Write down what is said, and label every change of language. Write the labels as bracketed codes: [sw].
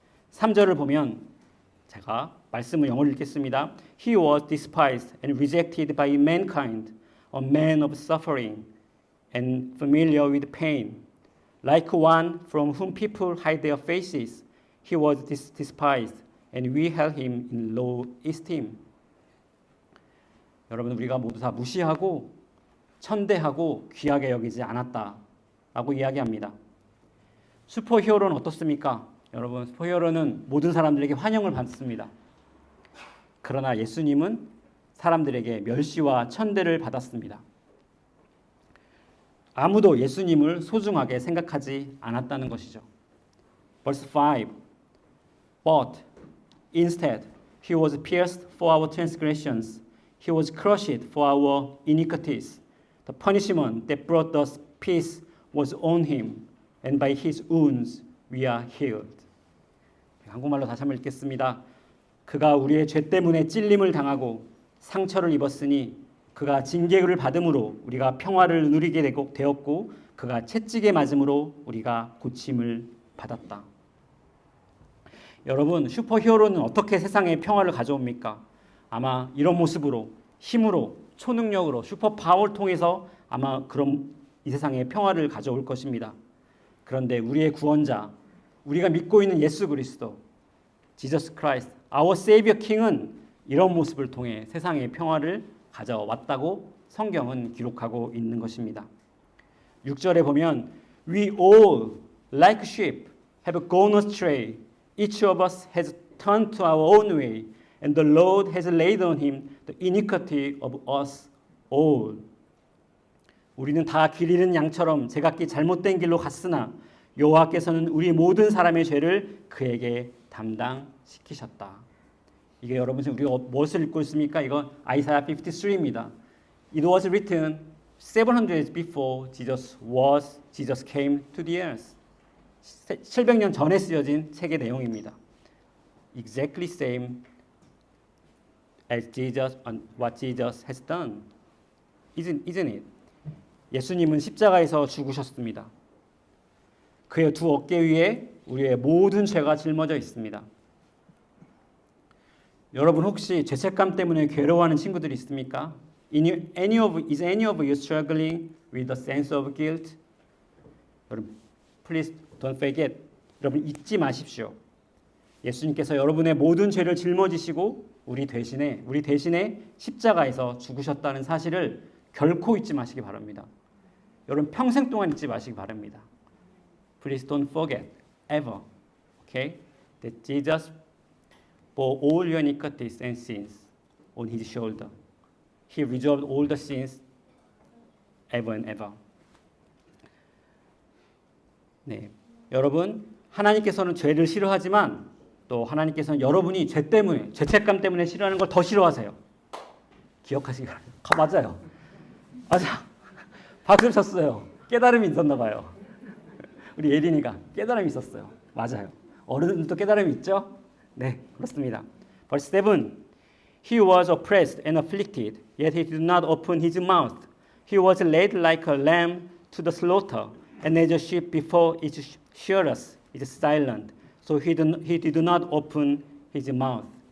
[ko] 3절을 보면 제가 말씀을 영어로 읽겠습니다. [en] He was despised and rejected by mankind, a man of suffering and familiar with pain. Like one from whom people hide their faces, he was despised, and we held him in low esteem. [ko] 여러분 우리가 모두 다 무시하고 천대하고 귀하게 여기지 않았다라고 이야기합니다. 슈퍼히어로는 어떻습니까? 여러분 슈퍼히어로는 모든 사람들에게 환영을 받습니다. 그러나 예수님은 사람들에게 멸시와 천대를 받았습니다. 아무도 예수님을 소중하게 생각하지 않았다는 것이죠. [en] Verse 5. But instead, he was pierced for our transgressions. He was crushed for our iniquities. The punishment that brought us peace was on him, and by his wounds we are healed. [ko] 한국말로 다시 한번 읽겠습니다. 그가 우리의 죄 때문에 찔림을 당하고 상처를 입었으니 그가 징계를 받음으로 우리가 평화를 누리게 되었고 그가 채찍에 맞음으로 우리가 고침을 받았다. 여러분, 슈퍼히어로는 어떻게 세상에 평화를 가져옵니까? 아마 이런 모습으로, 힘으로, 초능력으로, 슈퍼파워를 통해서 아마 그런 이 세상에 평화를 가져올 것입니다. 그런데 우리의 구원자, 우리가 믿고 있는 예수 그리스도, Jesus Christ, our Savior King은 이런 모습을 통해 세상에 평화를 가져왔다고 성경은 기록하고 있는 것입니다. 6절에 보면 [en] We all, like sheep, have gone astray. Each of us has turned to our own way, and the Lord has laid on him the iniquity of us all. [ko] 우리는 다 길 잃은 양처럼 제각기 잘못된 길로 갔으나 여호와께서는 우리 모든 사람의 죄를 그에게 담당시키셨다. 이게 여러분 지금 우리가 무엇을 읽고 있습니까? 이건 아이사야 53입니다. [en] It was written 700 years before Jesus came to the earth. [ko] 700년 전에 쓰여진 책의 내용입니다. [en] Exactly same as Jesus and what Jesus has done. Isn't it? [ko] 예수님은 십자가에서 죽으셨습니다. 그의 두 어깨 위에 우리의 모든 죄가 짊어져 있습니다. 여러분 혹시 죄책감 때문에 괴로워하는 친구들이 있습니까? [en] Is any of you struggling with a sense of guilt? 여러분, please don't forget. [ko] 여러분 잊지 마십시오. 예수님께서 여러분의 모든 죄를 짊어지시고 우리 대신에 십자가에서 죽으셨다는 사실을 결코 잊지 마시기 바랍니다. 여러분 평생 동안 잊지 마시기 바랍니다. [en] Please don't forget ever. Okay? That Jesus bore all your iniquities and sins on his shoulder. He resolved all the sins ever and ever. [ko] 네, 여러분 하나님께서는 죄를 싫어하지만 또 하나님께서는 여러분이 죄책감 때문에 싫어하는 걸 더 싫어하세요. 기억하시기 바랍니다. 맞아요. 맞아. 박수를 쳤어요. 깨달음이 있었나 봐요. 우리 예린이가 깨달음이 있었어요. 맞아요. 어른들도 깨달음이 있죠? 네, 그렇습니다. [en] Verse 7. He was oppressed and afflicted, yet he did not open his mouth. He was led like a lamb to the slaughter, and as a sheep before its shearers is silent, so he did not open his mouth.